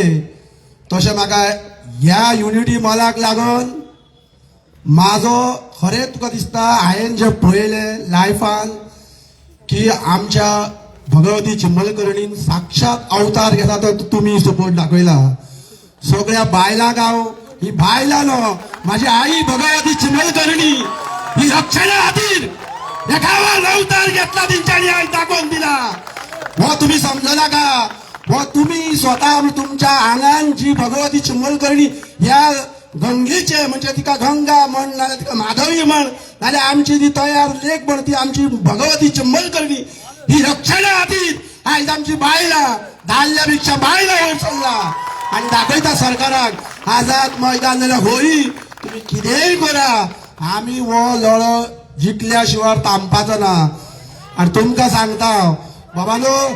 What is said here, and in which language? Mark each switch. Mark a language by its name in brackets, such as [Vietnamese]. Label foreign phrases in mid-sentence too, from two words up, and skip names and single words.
[Konkani] तशें म्हाका ह्या युनिटी मॉलाक लागून म्हाजो खरें तुका दिसता हांवें जें पळयलें लायफान की आमच्या भगवती चिंबलकर्णीन साक्षात अवतार घेता तो तुम्ही सपोर्ट दाखयला. सगळ्या बायलांक हांव, ही बायलां न्हू, म्हाजी आई भगवती चिंबलकर्णी ही रक्षणा खातीर ह्या गांवान अवतार घेतला, तेंच्यांनी आयज दाखोवन दिला. हो तुम्ही समजना का? व तुम्ही स्वतः तुमच्या आंगान जी भगवती चिंबलकरणी ह्या गंगेचे म्हणजे तिका गंगा म्हण नाल्यार तिका माधवी म्हण नाल्यार आमची ती तयार लेख म्हण ती आमची भगवती चिंबलकरणी ही रक्षणा खातीर आयज आमची बायलां धाडल्यापेक्षा बायलां वयर सरला आनी दाखयता सरकाराक आझाद मैदान जाल्यार होळी तुम्ही कितेंय करा आमी हो लढो जिखल्या शिवाय थांबपाचो ना आणि तुमकां सांगता बाबानो